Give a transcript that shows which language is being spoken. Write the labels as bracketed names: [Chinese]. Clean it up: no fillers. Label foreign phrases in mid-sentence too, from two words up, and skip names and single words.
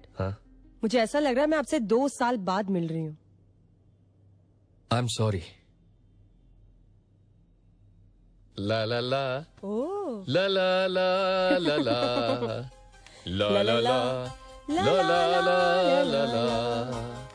[Hindi] हाँ? मुझे ऐसा लग रहा है मैं आपसे 2 साल बाद मिल रही हूँ। [English] I am sorry. ला ला ला ओ ला ला ला ला ला ला ला ला ला ला ला ला ला ला